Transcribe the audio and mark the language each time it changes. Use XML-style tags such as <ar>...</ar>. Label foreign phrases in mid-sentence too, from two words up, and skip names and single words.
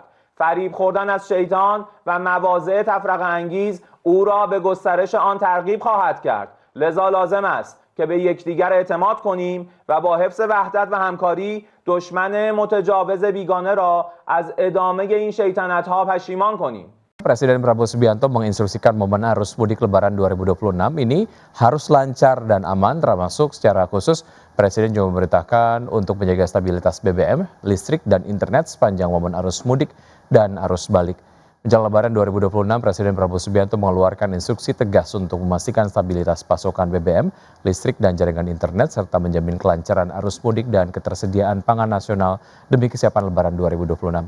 <fa>فریب خوردن از شیطان و مواضع تفرقه انگیز او را به گسترش آن ترغیب خواهد کرد. لذا لازم است که به یکدیگر اعتماد کنیم و با حفظ وحدت و همکاری دشمن متجاوز بیگانه را از ادامه این شیطنت‌ها پشیمان کنیم.</fa> <id>Presiden Prabowo Subianto menginstruksikan momen arus mudik Lebaran 2026 ini harus lancar dan aman, termasuk secara khusus Presiden juga memerintahkan untuk menjaga stabilitas BBM, listrik, dan internet sepanjang momen arus mudik dan arus balik. Menjelang Lebaran 2026, Presiden Prabowo Subianto mengeluarkan instruksi tegas untuk memastikan stabilitas pasokan BBM, listrik, dan jaringan internet, serta menjamin kelancaran arus mudik dan ketersediaan pangan nasional demi kesiapan Lebaran 2026.</id>